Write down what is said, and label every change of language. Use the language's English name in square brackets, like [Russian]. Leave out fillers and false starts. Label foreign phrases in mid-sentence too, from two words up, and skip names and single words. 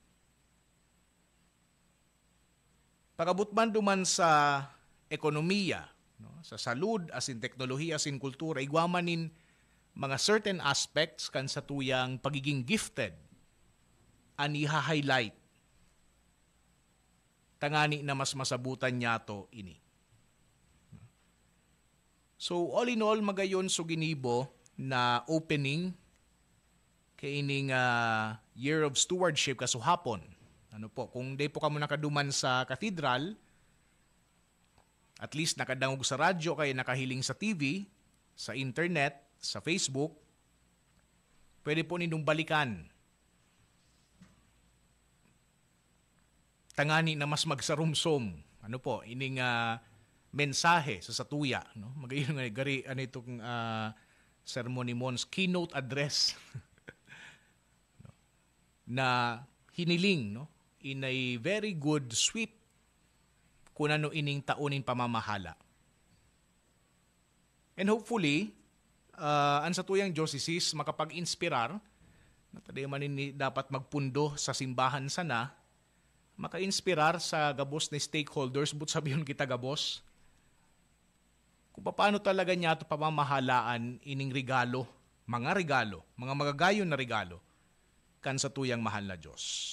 [Bikol] Pagabot man duman sa ekonomiya, no, sa salud, asin teknolohiya, asin kultura, igwamanin mga [English] certain aspects [Bikol] kan sa tuyang pagiging gifted ang iha-highlight. Tangani na mas masabutan niya to ini. [English] So all in all, [Bikol] magayon so ginibo na opening kay ining Year of Stewardship kasuhapon. Ano po, kung di po kamo nakaduman sa cathedral, [English] at least [Bikol] nakadangog sa radyo kay nakahiling sa TV, sa internet, sa Facebook, pwede po ninyong balikan. Tangani na mas magsarumsom. Ano po, ining mensahe sa satuya, no? Magayon nga gari ano itong sermon ni Mons [English] keynote address [Bikol] na hiniling, no, [English] in a very good sweet [Bikol] kung ano ining taunin pamamahala. And hopefully ang satuyang diocese makapag-inspirar na taday man dapat magpundo sa simbahan sana, maka-inspirar sa gabos na stakeholders, but sabihin kita gabos, kung paano talaga niya ito pamamahalaan ining regalo, mga magagayon na regalo, kan sa tuyang mahal na Diyos.